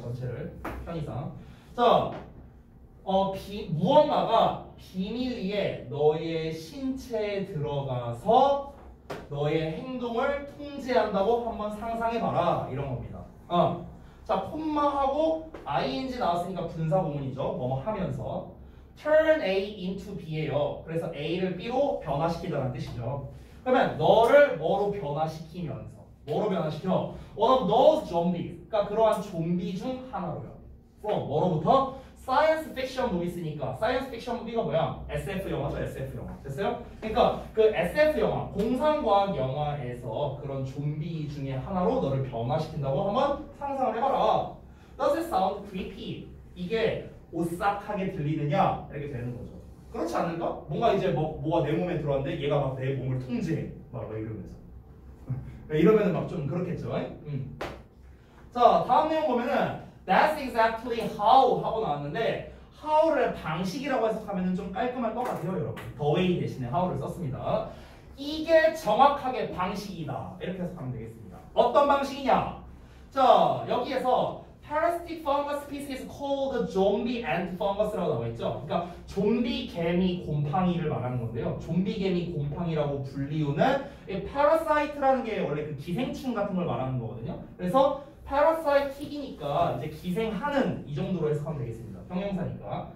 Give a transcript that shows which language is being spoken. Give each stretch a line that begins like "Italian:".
Korean: 전체를 편의상. 자, 무언가가 비밀리에 너의 신체에 들어가서 너의 행동을 통제한다고 한번 상상해 봐라. 이런 겁니다. 자, 콤마하고 ing 나왔으니까 분사구문이죠. 뭐뭐 하면서 turn A into B예요. 그래서 A를 B로 변화시키자는 뜻이죠. 그러면 너를 뭐로 변화시키면서 뭐로 변화시켜?
English: One of those zombies.
Korean: 그러니까 그러한 좀비 중 하나로요. From 뭐로부터? 사이언스 픽션 무비스니까 사이언스 픽션 무비가 뭐야? SF 영화죠. SF 영화. 됐어요? 그러니까 그 SF 영화, 공상과학 영화에서 그런 좀비 중에 하나로 너를 변화시킨다고 한번 상상을 해봐라.
English: Does it sound creepy?
Korean: 이게 오싹하게 들리느냐? 이렇게 되는 거죠. 그렇지 않을까? 뭔가 이제 뭐가 내 몸에 들어왔는데 얘가 막 내 몸을 통제해. 막 이러면서. 이러면은 막 좀 그렇겠죠. 자, 다음 내용 보면은
English: That's exactly how
Korean: 하고 나왔는데 how를 방식이라고 해석하면 좀 깔끔할 것 같아요, 여러분.
English: the way
Korean: 대신에 how를 썼습니다. 이게 정확하게 방식이다. 이렇게 해석하면 되겠습니다. 어떤 방식이냐? 자, 여기에서
English: parasitic fungus species called zombie ant fungus라고
Korean: 나와 있죠. 그러니까 좀비 개미 곰팡이를 말하는 건데요. 좀비 개미 곰팡이라고 불리우는 이 parasite라는 게 원래 그 기생충 같은 걸 말하는 거거든요. 그래서 parasite이니까 이제 기생하는 이 정도로 해석하면 되겠습니다. 형용사니까.